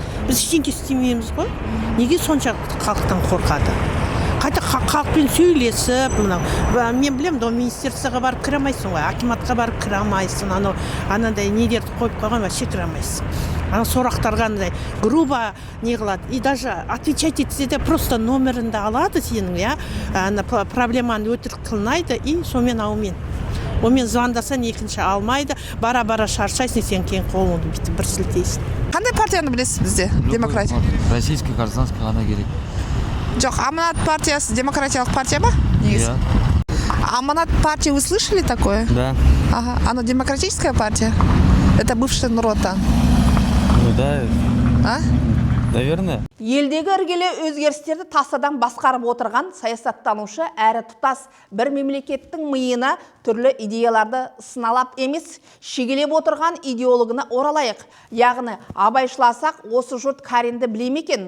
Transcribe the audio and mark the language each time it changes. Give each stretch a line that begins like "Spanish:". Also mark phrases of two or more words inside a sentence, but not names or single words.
Kazakh: Біз ештеңе істемейміз ғой. Неге сонша халықтан қорқады? Қайта халықпен сөйлесіп, мен білем, министерствоға барып кіре алмайсың ғой, акиматқа барып кіре алмайсың, анандай недерді қойып қойған вообще кіре алмайсың. Сұрақтарға андай грубо не қылады.
Russian: И даже отвечать
Kazakh: етсе де просто номеріңді алады сенің, проблеманы өтірік қылмайды, и сонымен аумен. Онымен звондасаң екінші алмайды, бара-бара шаршайсың, сен кейін қолыңды бүйтіп бір сілтейсің. Қандай партияны білесіз бізде? Демократия.
Russian: Российский гражданский
Kazakh: ғана керек. Жоқ, Аманат партиясы демократиялық партия ба?
Russian: Да.
Kazakh: Аманат партия,
Russian: вы слышали такое? Да. Ага, оно демократическая партия? Это бывшая Нур-Отан. Ну да. Наверное.
Kazakh: Елдегі іргелі өзгерістерді тасадан басқарып отырған саясаттанушы әрі тұтас бір мемлекеттің миына түрлі идеяларды сыналап емес, шегелеп отырған идеологына оралайық. Яғни, абайшыласақ, осы жұрт Каринді біле ме екен?